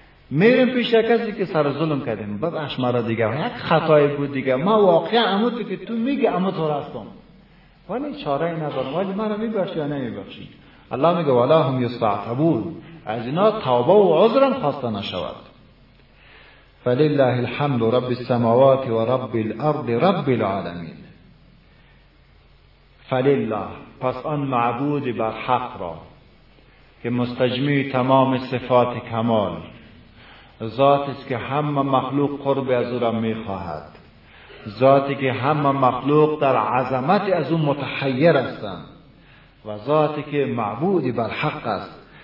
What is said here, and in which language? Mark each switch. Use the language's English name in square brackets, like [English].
[Persian] میرم پیش کسی که سر ظلم کردیم، ببخش مرا دیگه، یک خطای بود دیگه، ما واقعا عمودی که تو میگی عمود تو راستم، ولی چاره ای ندارم، ولی مرا میبخشی یا نمیبخشی. الله میگه [Arabic] ولا هم یستعتبون، [Persian] از اینا توبه و عذرم خواسته نشود. [Arabic] فلله الحمد رب السماوات و رب الارض رب العالمین. [Persian] فلله، پس آن معبود بر حق را که مستجمی تمام صفات کمال ذات است که همه مخلوق قرب از او را می خواهد، ذاتی که همه مخلوق در عظمت از اون متحیر هستند و ذاتی که معبود بر حق است.